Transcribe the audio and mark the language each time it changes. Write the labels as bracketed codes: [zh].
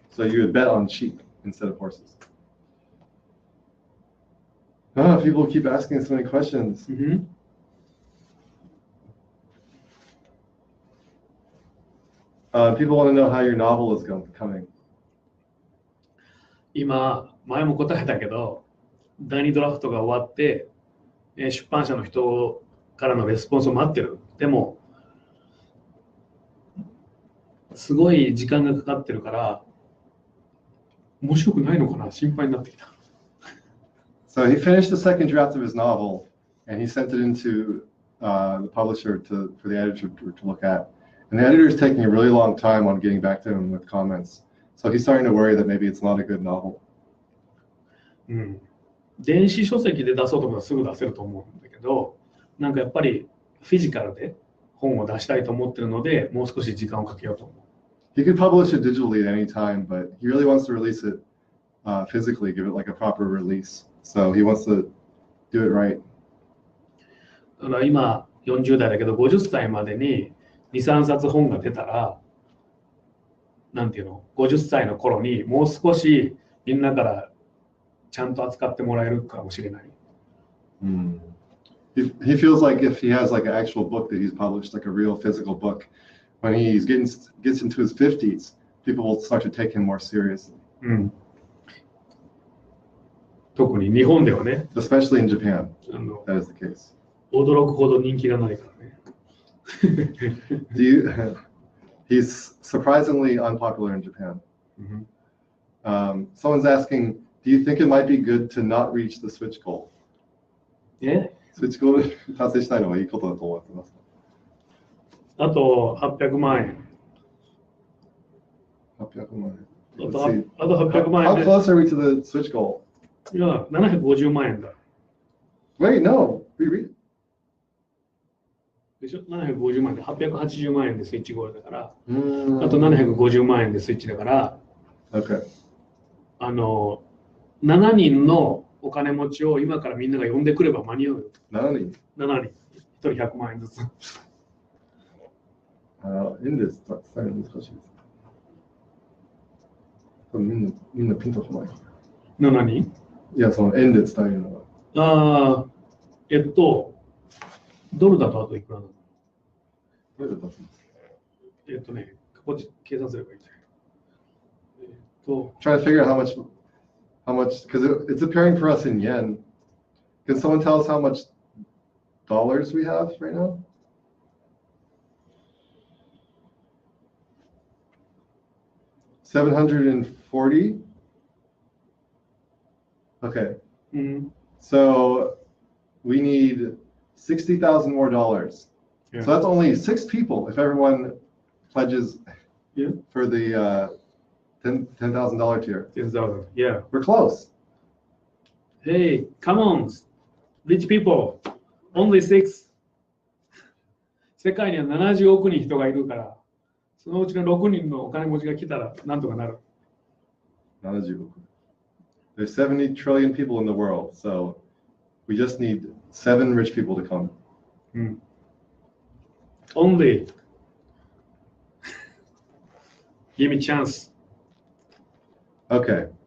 [en] So you would bet on sheep instead of horses. Oh, people keep asking so many questions. People want to know how your novel is coming. [ja] 今、前も答えたけど、第2ドラフトが終わって、出版社の人からのレスポンスを待ってる。でも、すごい時間がかかってるから、面白くないのかな、心配になってきた。 [en] So he finished the second draft of his novel, and he sent it into the publisher for the editor to look at. And the editor is taking a really long time on getting back to him with comments. So he's starting to worry that maybe it's not a good novel. [ja] 電子書籍で出そうと思ったらすぐ出せると思うんだけど、なんかやっぱりフィジカルで本を出したいと思ってるので、もう少し時間をかけようと思う。 [en] He could publish it digitally at any time, but he really wants to release it physically, give it like a proper release. So he wants to do it right. [ja] だから今40代だけど、50歳までに2、3冊本が出たら、なんていうの、50歳の頃にもう少しみんなからちゃんと扱ってもらえるかもしれない。 [en] He feels like if he has like an actual book that he's published, like a real physical book, when he gets into his 50s, people will start to take him more seriously. [ja] 特に日本ではね。 [en] Especially in Japan, that is the case. [ja] 驚くほど人気がないからね。 [en] He's surprisingly unpopular in Japan. Someone's asking, do you think it might be good to not reach the Switch goal? [ja] Switch goal 達成したいのはいいことだと思ってます。あと800万円。 800万円。あと800万円 [en] How close are we to the Switch goal? [ja] いや、750万円だ。 [en] Wait, no. We read. [ja] でしょ ?750 万円で880万円でスイッチゴールだから、あと750万円でスイッチだから、 [en] Okay. [ja] 7人のお金持ちを今からみんなが呼んでくれば間に合うよ。 7人 ?7 人。1人100万円ずつ。いいんです。伝えるの難しいです。みんなピンとこない。 7人いや、その円で伝えるのは。ドルだとあといくらなの？どういうことですか？ここで計算すればいいんだけど。 [en] Trying to figure out how much, because it's appearing for us in yen. Can someone tell us how much dollars we have right now? $740. Okay. So we need $60,000 more dollars. Yeah. So that's only 6 people if everyone pledges for the $10,000 tier. 10,000. Yeah. We're close. Hey, come on, rich people. Only 6. [ja] 世界には70億人人がいるから、そのうちの6人のお金持ちが来たらなんとかなる。 70億. [en] There's 70 trillion people in the world, so we just need 7 rich people to come. Only. Give me chance. Okay.